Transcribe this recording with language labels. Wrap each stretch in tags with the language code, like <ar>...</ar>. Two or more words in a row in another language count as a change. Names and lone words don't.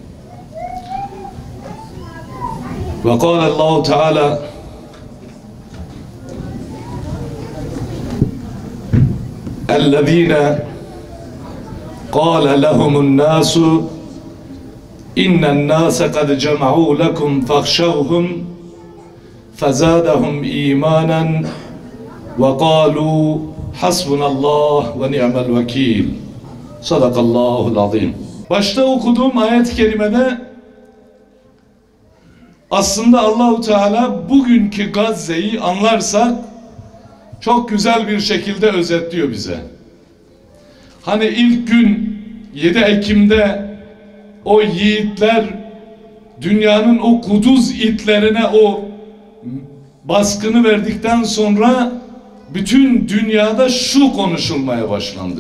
<ar>وقال الله تعالى الذين قال لهم الناس إن الناس قد جمعوا لكم فاخشوهم فزادهم إيمانا وقالوا حسبنا الله ونعم الوكيل صدق الله العظيم.</ar> <tr>Başta okuduğum ayet-i kerimede aslında Allahu Teala bugünkü Gazze'yi anlarsak çok güzel bir şekilde özetliyor bize. Hani ilk gün 7 Ekim'de o yiğitler dünyanın o kuduz itlerine o baskını verdikten sonra bütün dünyada şu konuşulmaya başlandı.</tr>